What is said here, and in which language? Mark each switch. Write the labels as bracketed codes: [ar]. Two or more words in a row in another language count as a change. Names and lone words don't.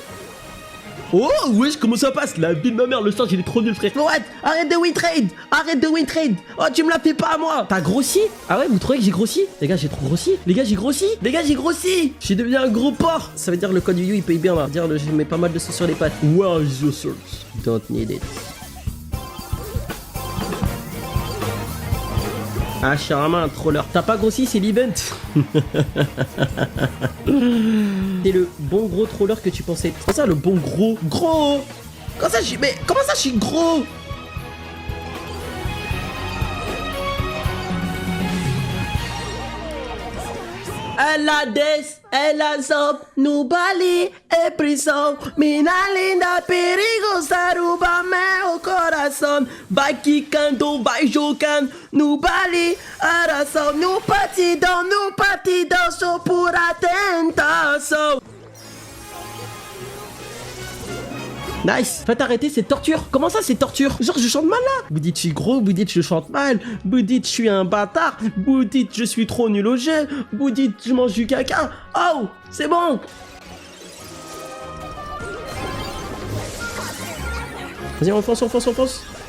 [fr] Oh, wesh, comment ça passe? La vie de ma mère, le sage, il est trop nul, frère. What? Arrête de [en] win trade! [fr] Arrête de [en] win trade! [fr] Oh, tu me la fais pas à moi! T'as grossi? Ah ouais, vous trouvez que j'ai grossi? Les gars, j'ai trop grossi. Les gars, j'ai grossi. Les gars, j'ai grossi. Je suis devenu un gros porc. Ça veut dire le code Yu, il paye bien là. Dire je mets pas mal de sauce sur les pattes. [en] Where is your sauce? Don't need it. [fr] Ah, je suis vraiment un troller. T'as pas grossi, c'est l'event. T'es le bon gros troller que tu pensais. C'est ça le bon gros. Gros. Comment ça, mais comment ça, je suis gros? [pt] Ela desce, ela sobe no baile, é prisão. Mina linda, perigo, saruba meu coração. Vai quicando, vai jogando no baile, oração. No patidão, sou pura tentação. [fr] Nice. Faites arrêter cette torture. Comment ça, c'est torture? Genre, je chante mal là. Vous dites je suis gros, vous dites je chante mal, vous dites je suis un bâtard, vous dites je suis trop nul au jeu, vous dites je mange du caca. Oh, c'est bon. Vas-y, on fonce.